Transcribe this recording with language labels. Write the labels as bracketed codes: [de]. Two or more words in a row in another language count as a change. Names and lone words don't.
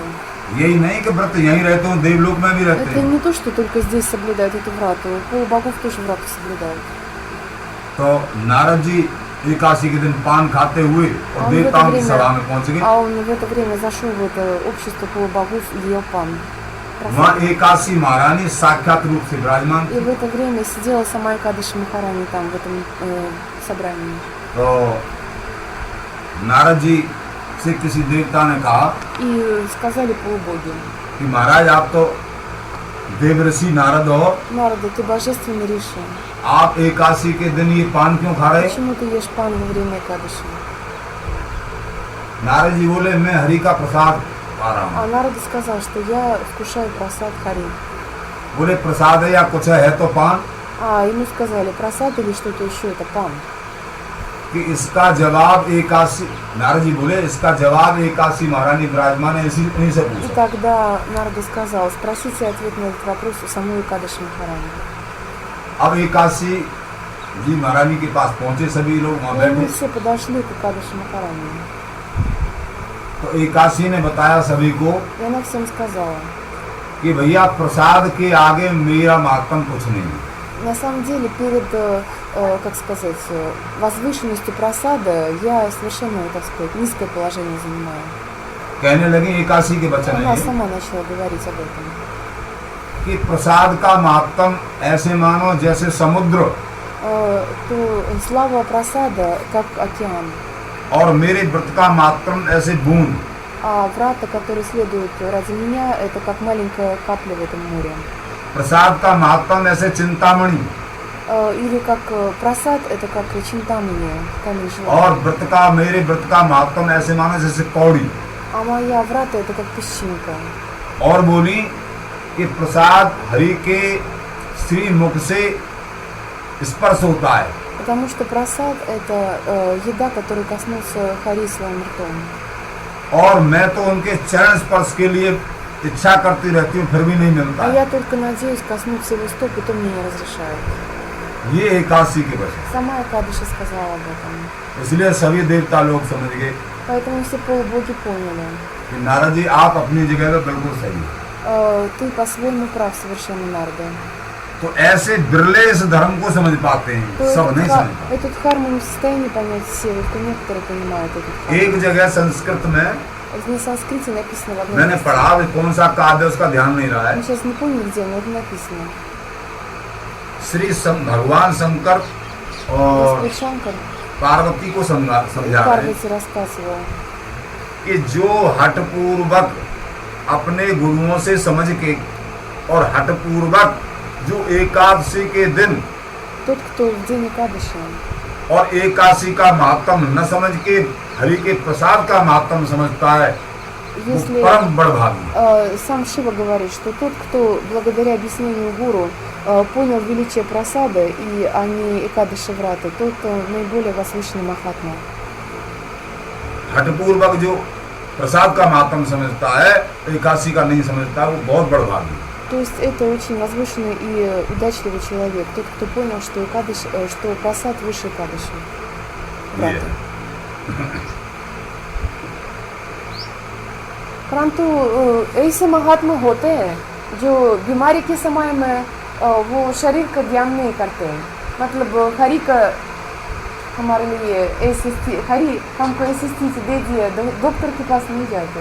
[hi] यही नहीं कि व्रत यहीं रहते हो, देवलोक में भी रहते [ru] Это [hi] हैं। [ru] не то, что только здесь соблюдают эту врату. Полубогов тоже врату соблюдают. [hi] तो नारद जी एकादशी के दिन पान खाते हुए और [ru] Он в [hi] देवताओं [ru] это [hi] की सभा में [ru] время, [hi] पहुंच गए। [ru] а он в это время зашел в это общество полубогов и ел пан. [hi] वहाँ एकादशी महारानी साक्षात रूप से विराजमान [ru] И [hi] थी। [ru] в это время сидела сама Экадыши Махарани там, в этом собрании. [hi] तो नारद जी से किसी देवता ने कहा [ru] И сказали полубоги: [hi] कि महाराज आप तो देवऋषि नारद हो, [ru] Нарада, ты божественный ऋषи. [hi] आप एकादशी के दिन ये पान क्यों खा रहे? [ru] Почему ты ешь пан во время Экадыши? [hi] नारद जी बोले मैं हरि का प्रसाद खा रहा [ru] А [hi] हूँ। [ru] Нарада сказал, что я вкушаю просад Хари. [hi] बोले प्रसाद है या कुछ है तो पान? [ru] А ему сказали, просад или что-то еще, это пан. [hi] कि इसका जवाब एकादशी, नारद जी बोले इसका जवाब एकादशी महारानी विराजमान है, इन्हीं से [ru] И [hi] पूछो। [ru] тогда Нарада сказал, спросите ответ на этот вопрос у самой Экадыши Махарани. [hi] अब एकादशी जी महारानी के पास पहुंचे, सभी लोग वहाँ [ru] И они [hi] बैठे। [ru] все подошли к Экадыши Махарани. [hi] तो एकादशी ने बताया सभी को [ru] И она всем сказала. [hi] कि भैया प्रसाद के आगे मेरा मातम कुछ नहीं है। [ru] На самом деле, перед, как сказать, возвышенностью просада я совершенно, так сказать, низкое положение занимаю. [hi] कहने लगी एकादशी के वचन [ru] Она [hi] है [ru] сама начала говорить об этом. [hi] कि प्रसाद का मातम ऐसे मानो जैसे समुद्र [ru] То слава просада, как океан, [hi] और मेरे व्रत का मातम ऐसे बूंद। [ru] а врата, которые следуют ради меня, это как маленькая капля в этом море. [hi] प्रसाद का मातम ऐसे चिंतामणि [ru] Или как просад, это как чинтамани, камень [hi] और [ru] желания. [hi] व्रत का मेरे व्रत का मातम ऐसे मानो जैसे कौड़ी। [ru] А моя врата, это как песчинка. [hi] और बोली कि प्रसाद हरि के श्री मुख से स्पर्श होता है [ru] Потому что просад – это еда, которую коснулся Хари своим ртом. [hi] और मैं तो उनके चरण स्पर्श के लिए इच्छा करती रहती हूँ, फिर भी नहीं मिलता [ru] А [hi] है। [ru] я только надеюсь коснуться его стоп, и то мне не разрешают. [hi] ये एकादशी के वचन, [ru] Сама Акадыши сказала об этом. [hi] इसलिए सभी देवता लोग समझ गए [ru] Поэтому все полубоги поняли. [hi] कि नारद जी आप अपनी जगह पे बिल्कुल सही है। [ru] Ты по-своему прав совершенно, Нарда. [hi] तो ऐसे बिरले इस धर्म को समझ पाते हैं, [ru] То [hi] सब नहीं समझ पाते। [ru] этот харму не в состоянии понять все, только некоторые понимают этот [hi] एक [ru] харму. [hi] जगह संस्कृत में [ru] На санскрите написано в одном [hi] मैंने [ru] месте. [hi] पढ़ा, कौन सा काव्य उसका ध्यान नहीं रहा है। [ru] Мы сейчас не помню где, но это написано. [hi] भगवान शंकर और [ru] Господь Шанкар [hi] पार्वती को समझा रहे हैं [ru] Парвати рассказывал, [hi] कि जो हठपूर्वक अपने गुरुओं से समझ के और हठपूर्वक जो एकादशी के दिन [ru] тот, кто в день Акадыши [hi] और एकादशी का महात्म न समझ के हरि के प्रसाद का महात्म समझता है, वो [ru] Если [hi] परम बड़भागी। [ru] сам Шива говорит, что тот, кто благодаря объяснению гуру понял величие просада, и они Экадыши врата, тот наиболее возвышенный Махатма. [hi] हठपूर्वक जो प्रसाद का महात्म समझता है, एकादशी का नहीं समझता, वो बहुत बड़भागी। [ru] То есть это очень возвышенный и удачливый человек, тот, кто понял, что, что просад выше Экадыши врата. [hi] परंतु ऐसे महात्मा होते हैं जो बीमारी के समय में वो शरीर का ध्यान नहीं करते हैं। मतलब हरि का हमारे लिए ऐसी स्थिति, हरि हमको ऐसी स्थिति दे दिया, डॉक्टर के पास नहीं जाते।